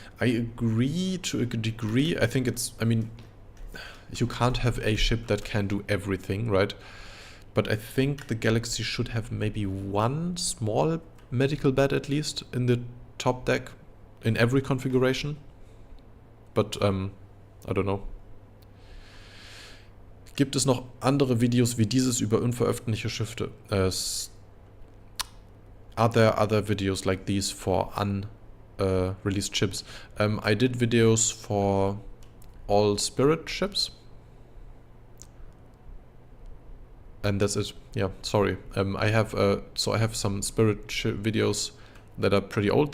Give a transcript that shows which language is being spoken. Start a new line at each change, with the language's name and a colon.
English: I agree to a degree. I think it's, I mean, you can't have a ship that can do everything, right? But I think the Galaxy should have maybe one small medical bed at least in the top deck in every configuration. But I don't know.
German: Gibt es noch andere Videos wie dieses über unveröffentlichte Schiffe?
English: Are there other videos like these for unreleased ships? I did videos for all Spirit ships. And that's it. Yeah, sorry. I have some Spirit videos that are pretty old.